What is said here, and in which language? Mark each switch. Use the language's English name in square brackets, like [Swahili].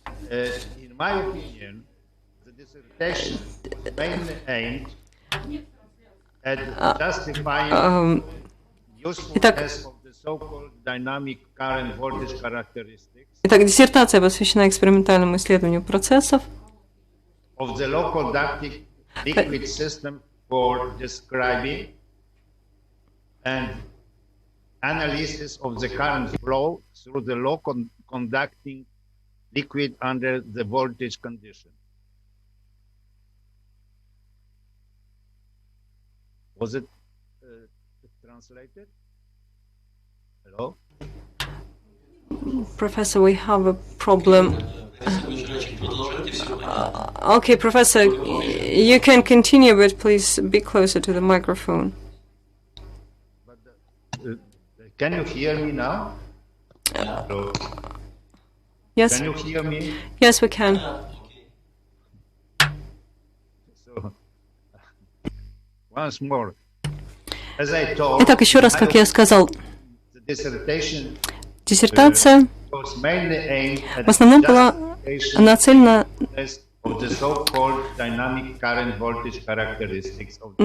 [English] In my opinion, the dissertation mainly aimed at justifying usefulness of the so-called dynamic current voltage characteristics [Russian] Итак, диссертация посвящена экспериментальному исследованию процессов [English] of the low conducting liquid system for describing and analysis of the current flow through the low conducting liquid under the voltage condition. Was it translated? Hello? Professor, we have a problem. Okay, Professor, you can continue, but please be closer to the microphone. But, can you hear me now? Hello? Yes? Can you hear me? Yes, we can. So, once more. As I told, [Russian] Итак, еще раз, как я сказал, [English] the dissertation [Russian] диссертация [English] was mainly aimed at [Russian] в основном была нацелена [English] of the so-called dynamic current voltage characteristics of the